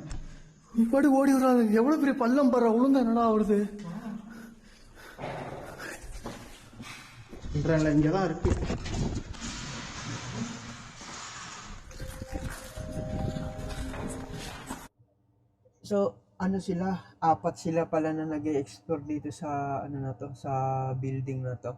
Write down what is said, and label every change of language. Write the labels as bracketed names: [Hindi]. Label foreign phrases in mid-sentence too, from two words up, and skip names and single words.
[Tamil] இப்பாடி ஓடி வராது. எவ்வளவு பெரிய பள்ளம் பாரு, உளுந்தா என்னடா ஆகுது? சொல்றேன்ல, இங்கதான் இருக்கு. [Filipino] So, ano sila? 4 sila pala na nag-e-explore dito sa ano na to, sa building na to.